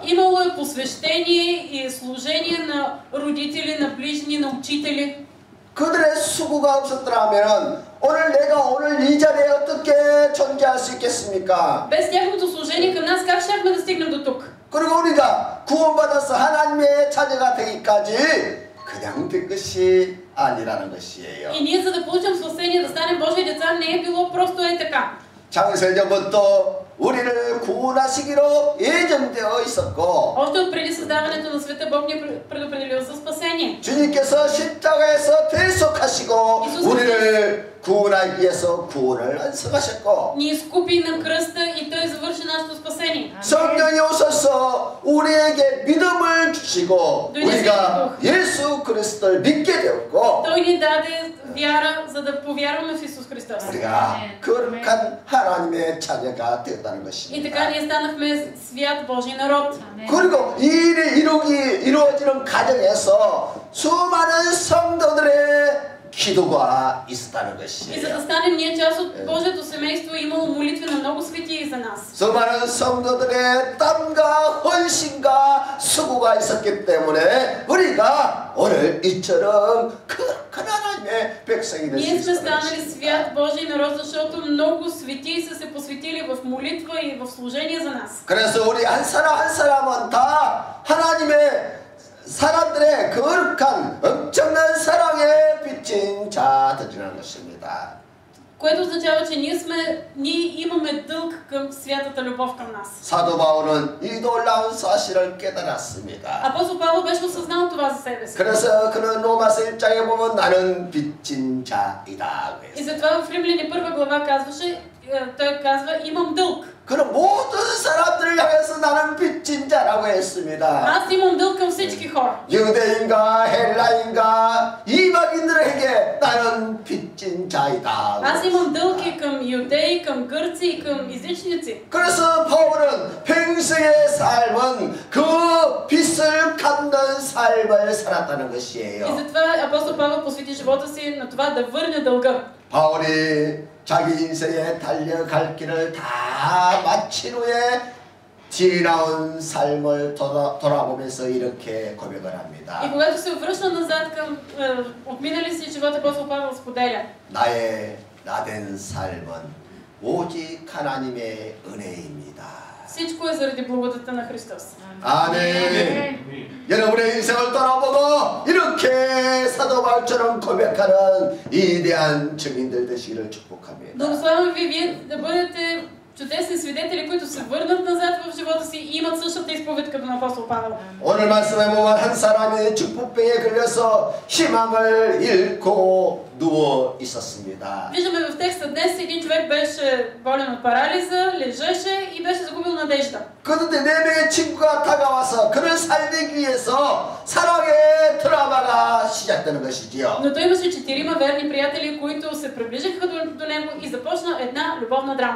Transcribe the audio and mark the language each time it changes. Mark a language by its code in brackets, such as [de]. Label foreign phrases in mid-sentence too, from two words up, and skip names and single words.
[bg] Имало е посвещение и служение на родители, на ближни, на учители. [ko] 그들의 수고가 없었더라면 오늘 내가 오늘 이 자리에 어떻게 존재할 수 있겠습니까? [bg] Без тяхното служение към нас, как щяхме да стигнем до тук? [ko] 그리고 우리가 구원받아서 하나님의 자녀가 되기까지 그냥 된 것이 아니라는 것이에요. [bg] И ние, за да получим спасение, да станем Божии деца, не е било просто е така. [ko] 창세전부터 우리를 구원하시기로 예정되어 있었고 [bg] Още от преди създаването на света Бог ни е предопределил за спасение. [ko] 주님께서 십자가에서 대속하시고 우리를 구원하기 위해서 구원을 완성하셨고 [bg] Ни изкупи на кръста и Той завърши нашето спасение. [ko] 성령이 오셔서 우리에게 믿음을 주시고 우리가 예수 그리스도를 믿게 되었고 [bg] Той ни даде вяра, за да повярваме в Исус Христос. [ko] 우리가 거룩한 하나님의 자녀가 되었다는 [bg] И [ko] 것입니다. [bg] така ние станахме свят Божий народ. [ko] 그리고 이 일이 이루어지는 과정에서 수많은 성도들의 기도가 있었다는 [bg] И за [ko] 것이에요. [bg] да станем ние част от Божието семейство, е имало молитви на много светии за нас. [ko] 수많은 성도들의 땀과 헌신과 수고가 있었기 때문에 우리가 오늘 이처럼 큰 하나님의 백성이 될 수 [bg] Ние сме [ko] 있었다는 [bg] станали [ko] 것입니다. [bg] свят Божий народ, защото много светии са се посветили в молитва и в служение за нас. [ko] 그래서 우리 한 사람은 다 하나님의 사람들의 거룩한 엄청난 사랑에 비친 자들이라는 것입니다. [bg] Което означава, че ние имаме дълг към святата любов към нас. [ko] 사도 바울은 이 놀라운 사실을 깨달았습니다. [bg] Апостол Павел беше осъзнал това за себе си. [ko] 그래서 그는 로마서 1장에 보면 나는 빚진 자이다. [bg] И затова в Римляни 1 глава казваше, той казва, имам дълг. [ko] 그는 모든 사람들을 향해서 나는 빚진 자라고 했습니다. [bg] Аз имам дълг към всички хора. [ko] 유대인과 헬라인과 이방인들에게 나는 빚진 자이다. [bg] Аз имам дълг и към юдеи, към гърци и към езичници. [ko] 그래서 바울은 평생의 삶은 그 빚을 갚는 삶을 살았다는 [bg] И [ko] 것이에요. [bg] затова апостол Павел посвети живота си на това да върне дълга. [ko] 바울이 자기 인생에 달려갈 길을 다 마친 후에 지나온 삶을 돌아보면서 이렇게 고백을 합니다. [bg] И когато се връща назад към отминали си живот, апостол Павел споделя: [ko] 나의 나된 삶은 오직 하나님의 은혜입니다. [bg] всичко е заради благодата на Христос. [ko] 아멘. 여러분의 인생을 돌아보고 이렇게 사도 바울처럼 고백하는 위대한 증인들 되시기를 축복합니다. [bg] Благославям ви вие да бъдете чудесни свидетели, които се върнат назад в живота си и имат същата изповед като на апостол Павел. [ko] 오늘 말씀에 보면 한 사람이 축복병에 걸려서 희망을 잃고 누워 있었습니다. [bg] Виждаме в текста днес, един човек беше болен от парализа, лежеше и беше загубил надежда. [ko] 그런데 네 명의 친구가 다가와서 그를 살리기 위해서 사랑의 드라마가 시작되는 것이지요. [bg] Но той имаше 4 верни приятели, които се приближиха до него и започна една любовна драма.